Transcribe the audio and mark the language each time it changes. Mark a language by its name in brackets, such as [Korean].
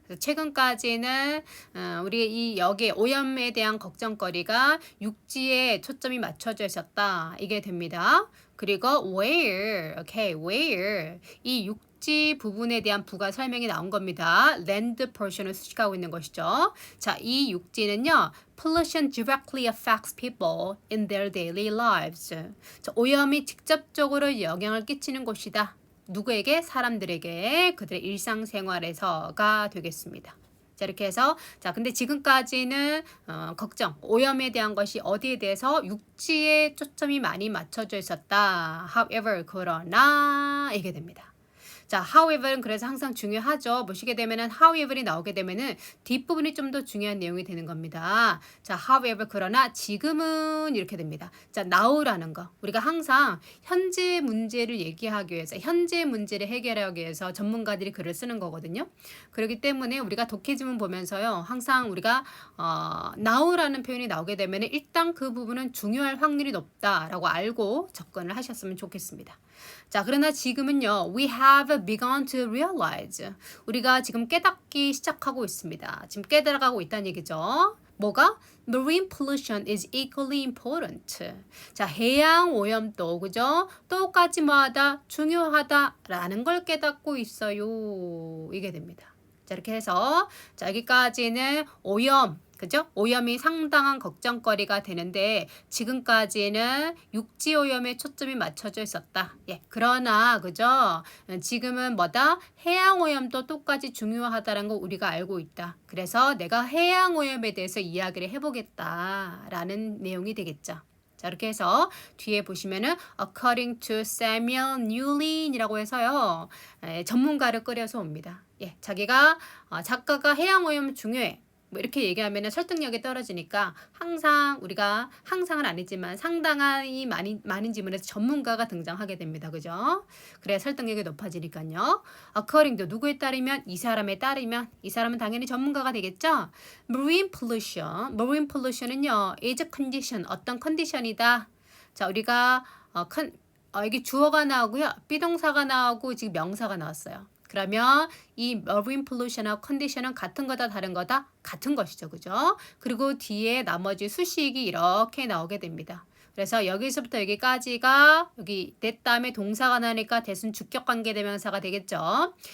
[Korean] 최근까지는 우리 이 여기에 오염에 대한 걱정거리가 육지에 초점이 맞춰져 있었다. 이게 됩니다. 그리고 where, okay, where 이 육지 부분에 대한 부가 설명이 나온 겁니다. land portion을 수식하고 있는 것이죠. 자, 이 육지는요, [English] pollution directly affects people in their daily lives. [Korean] 자, 오염이 직접적으로 영향을 끼치는 곳이다. 누구에게? 사람들에게 그들의 일상생활에서가 되겠습니다. 자, 이렇게 해서 자, 근데 지금까지는 걱정, 오염에 대한 것이 어디에 대해서 육지에 초점이 많이 맞춰져 있었다. However, 그러나 이게 됩니다. 자, however는 그래서 항상 중요하죠. 보시게 되면은 however이 나오게 되면은 뒷부분이 좀 더 중요한 내용이 되는 겁니다. 자, however 그러나 지금은 이렇게 됩니다. 자, now라는 거. 우리가 항상 현재 문제를 얘기하기 위해서, 현재 문제를 해결하기 위해서 전문가들이 글을 쓰는 거거든요. 그렇기 때문에 우리가 독해지문 보면서요, 항상 우리가 now라는 표현이 나오게 되면은 일단 그 부분은 중요할 확률이 높다라고 알고 접근을 하셨으면 좋겠습니다. 자, 그러나 지금은요, [English] we have begun to realize. [Korean] 우리가 지금 깨닫기 시작하고 있습니다. 지금 깨달아가고 있다는 얘기죠. 뭐가? [English] Marine pollution is equally important. [Korean] 자, 해양 오염도, 그죠? 똑같이 뭐하다? 중요하다라는 걸 깨닫고 있어요. 이게 됩니다. 자, 이렇게 해서, 자, 여기까지는 오염, 그죠? 오염이 상당한 걱정거리가 되는데 지금까지는 육지 오염에 초점이 맞춰져 있었다. 예, 그러나 그죠? 지금은 뭐다? 해양 오염도 똑같이 중요하다는 거 우리가 알고 있다. 그래서 내가 해양 오염에 대해서 이야기를 해보겠다라는 내용이 되겠죠. 자, 이렇게 해서 뒤에 보시면은 [English] according to [Korean] Samuel Newlin이라고 해서요, 전문가를 끌어서 옵니다. 예, 자기가 작가가 해양 오염 중요해. 뭐 이렇게 얘기하면 설득력이 떨어지니까 항상 우리가 항상은 아니지만 상당히 많은 지문에서 전문가가 등장하게 됩니다. 그죠? 그래야 설득력이 높아지니까요. [English] according to [Korean] 누구에 따르면 이 사람에 따르면 이 사람은 당연히 전문가가 되겠죠. [English] marine pollution은요, is a condition [Korean] 어떤 컨디션이다. 자, 우리가 여기 주어가 나오고요, 비동사가 나오고 지금 명사가 나왔어요. 그러면 이 marine pollution하고 condition은 같은 거다 다른 거다? 같은 것이죠. 그죠? 그리고 뒤에 나머지 수식이 이렇게 나오게 됩니다. 그래서 여기서부터 여기까지가 여기 that 다음에 동사가 나니까 that은 주격관계대명사가 되겠죠.